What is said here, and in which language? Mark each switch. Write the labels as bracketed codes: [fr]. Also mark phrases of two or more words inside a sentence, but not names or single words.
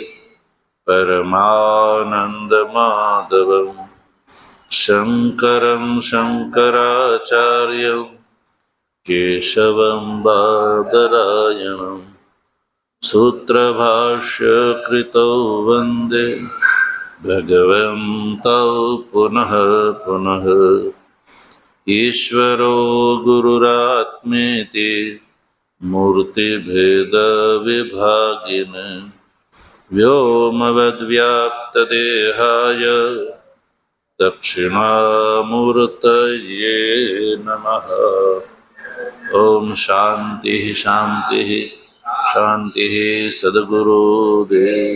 [sa] परमानंदमाधवम शंकरं शंकराचार्यं केशवं बादरायणं सूत्रभाष्यकृतौ वंदे भगवन्तौ पुनः पुनः. ईश्वरो गुरुरात्मेति मूर्तिभेद विभागिने व्योमवद्व्याप्तदेहाय दक्षिणामूर्तये नमः। ओम शांति शांति शांति। सद्गुरुदेव।